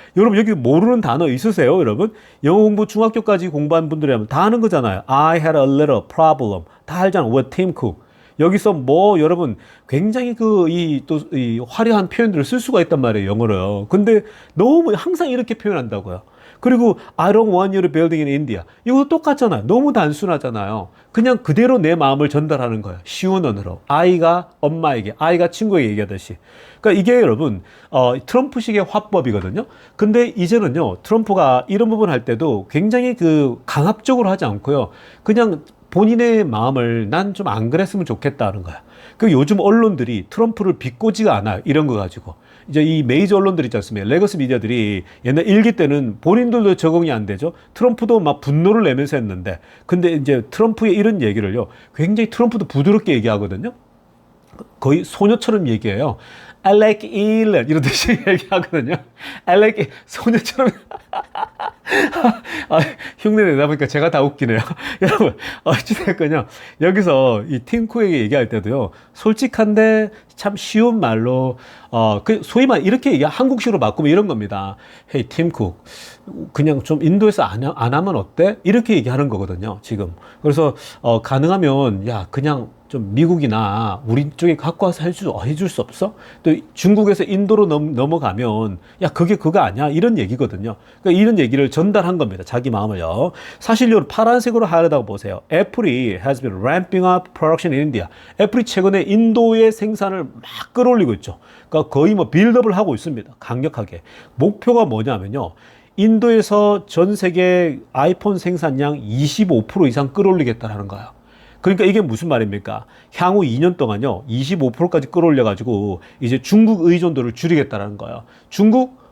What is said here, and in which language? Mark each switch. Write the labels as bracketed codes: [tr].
[ko] 여러분, 여기 모르는 단어 있으세요, 여러분? 영어 공부 중학교까지 공부한 분들이라면 다 아는 거잖아요. [en] I had a little problem. [ko] 다 알잖아. [en] with Tim Cook. [ko] 여기서 뭐 여러분 굉장히 이 화려한 표현들을 쓸 수가 있단 말이에요, 영어로요. 근데 너무 항상 이렇게 표현한다고요. 그리고 [en] I don't want you to building in India. [ko] 이것도 똑같잖아요. 너무 단순하잖아요. 그냥 그대로 내 마음을 전달하는 거예요. 쉬운 언어로. 아이가 엄마에게, 아이가 친구에게 얘기하듯이. 그러니까 이게 여러분 트럼프식의 화법이거든요. 근데 이제는요, 트럼프가 이런 부분 할 때도 굉장히 강압적으로 하지 않고요. 그냥 본인의 마음을 난 좀 안 그랬으면 좋겠다는 거야. 그 요즘 언론들이 트럼프를 비꼬지가 않아요. 이런 거 가지고. 이제 이 메이저 언론들 있지 않습니까? 레거시 미디어들이 옛날 일기 때는 본인들도 적응이 안 되죠. 트럼프도 막 분노를 내면서 했는데, 근데 이제 트럼프의 이런 얘기를요, 굉장히 트럼프도 부드럽게 얘기하거든요. 거의 소녀처럼 얘기해요. [en] I like it [ko] 이러듯이 얘기하거든요. [en] I like it. [ko] 소녀처럼. 흉내 내다 보니까 제가 다 웃기네요. 여러분, 어찌됐건요. 여기서 이 팀쿡에게 얘기할 때도요, 솔직한데 참 쉬운 말로, 소위 말 이렇게 한국식으로 바꾸면 이런 겁니다. [en] Hey, 팀쿡. [ko] 그냥 좀 인도에서 안 하면 어때? 이렇게 얘기하는 거거든요, 지금. 그래서, 가능하면, 야, 그냥 좀 미국이나 우리 쪽에 갖고 와서 해줄 수 없어? 또 중국에서 인도로 넘어가면, 야, 그게 그거 아니야? 이런 얘기거든요. 그러니까 이런 얘기를 전달한 겁니다. 자기 마음을요. 사실 요 파란색으로 하려다가 보세요. [en] 애플이 has been ramping up production in India. [ko] 애플이 최근에 인도의 생산을 막 끌어올리고 있죠. 그러니까 거의 뭐 빌드업을 하고 있습니다. 강력하게. 목표가 뭐냐면요, 인도에서 전 세계 아이폰 생산량 25% 이상 끌어올리겠다라는 거예요. 그러니까 이게 무슨 말입니까? 향후 2년 동안요, 25%까지 끌어올려가지고 이제 중국 의존도를 줄이겠다라는 거예요. 중국